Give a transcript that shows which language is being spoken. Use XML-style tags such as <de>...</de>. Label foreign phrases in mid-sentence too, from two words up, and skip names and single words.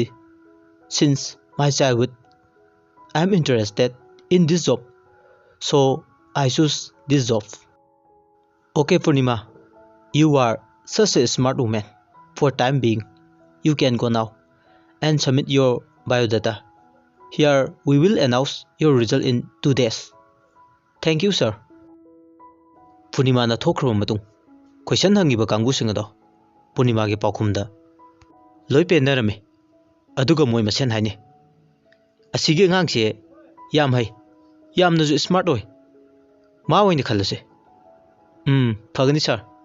<en>Since my childhood, I am interested in this job, so I choose this job. Okay, Purnima, you are such a smart woman. For time being, you can go now and submit your biodata. Here we will announce your result in 2 days. Thank you, sir.</en> <mni>Purnimana thokhraba matung question hangiba kangusing ado Purnima gi paukhumda loi penarame. Aduga moi masen haini, asige ngangse yam hai, yamnasu smart oi. Ma oina khalase. Phagani sir.</mni>